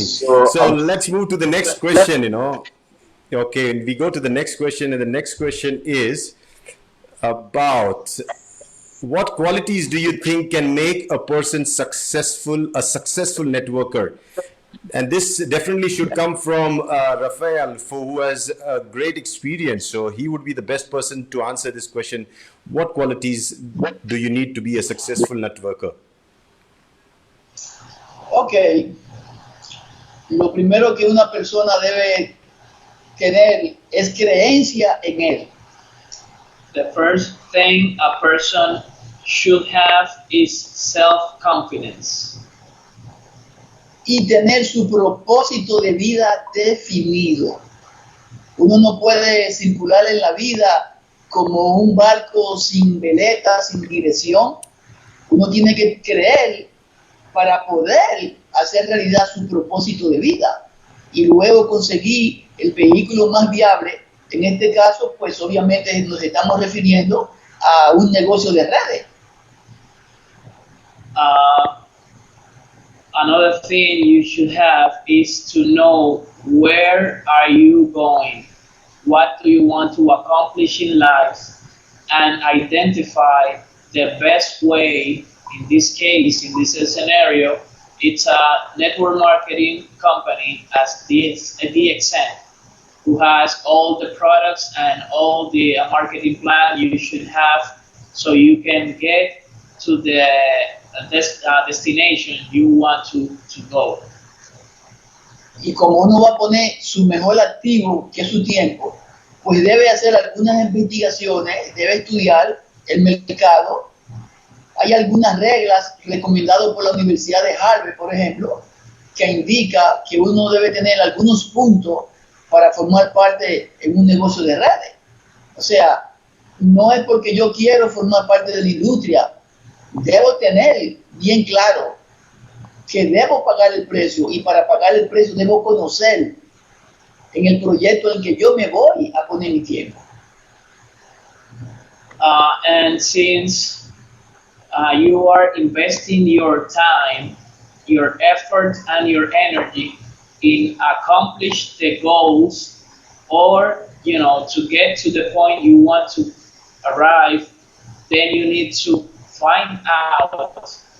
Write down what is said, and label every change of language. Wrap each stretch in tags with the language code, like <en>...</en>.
<en>So let's move to the next question. Okay, we go to the next question, and the next question is about what qualities do you think can make a person a successful networker? And this definitely should come from Rafael, who has a great experience. So he would be the best person to answer this question. What qualities do you need to be a successful networker?</en> <es>Ok, lo primero que una persona debe tener es creencia en él.</es> <en>The first thing a person should have is self-confidence.</en> <es>Y tener su propósito de vida definido. Uno no puede circular en la vida como un barco sin veleta, sin dirección. Uno tiene que creer para poder hacer realidad su propósito de vida y luego conseguir el vehículo más viable. En este caso, pues obviamente nos estamos refiriendo a un negocio de redes.</es> <en>Another thing you should have is to know where are you going, what do you want to accomplish in life, and identify the best way. In this case, in this scenario, it's a network marketing company as Dxn, who has all the products and all the marketing plan you should have so you can get to the destination you want to go.</en> <es>Y como uno va a poner su mejor activo, que es su tiempo, pues debe hacer algunas investigaciones, debe estudiar el mercado. Hay algunas reglas recomendadas por la Universidad de Harvard, por ejemplo, que indica que uno debe tener algunos puntos para formar parte en un negocio de redes. O sea, no es porque yo quiero formar parte de la industria, debo tener bien claro que debo pagar el precio, y para pagar el precio debo conocer en el proyecto en que yo me voy a poner mi tiempo.</es> <en>And since you are investing your time, your effort, and your energy in accomplish the goals, or to get to the point you want to arrive, then you need to find out</en>